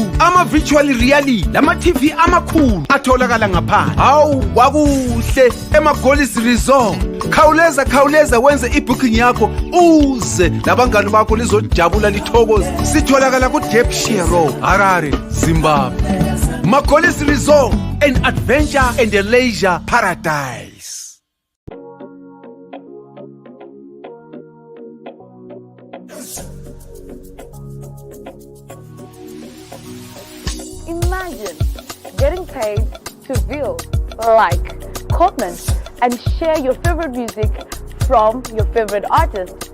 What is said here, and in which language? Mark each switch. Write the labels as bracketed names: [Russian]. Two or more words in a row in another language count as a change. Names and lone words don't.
[North Ndebele] Ama- [English] virtual reality [North Ndebele] lama TV amakhulu atholakala ngaphandle. Hawu wakuhle ema-Goddess Resort. Khawuleza wenze ibooking yakho uze labangani bakho lizojabula lithokoze. Sitholakala ku Ddc Road, Harare, Zimbabwe. [English] Ma-Goddess Resort, an adventure and a leisure paradise. Imagine getting paid to view, like, comment, and share your favorite music from your favorite artist.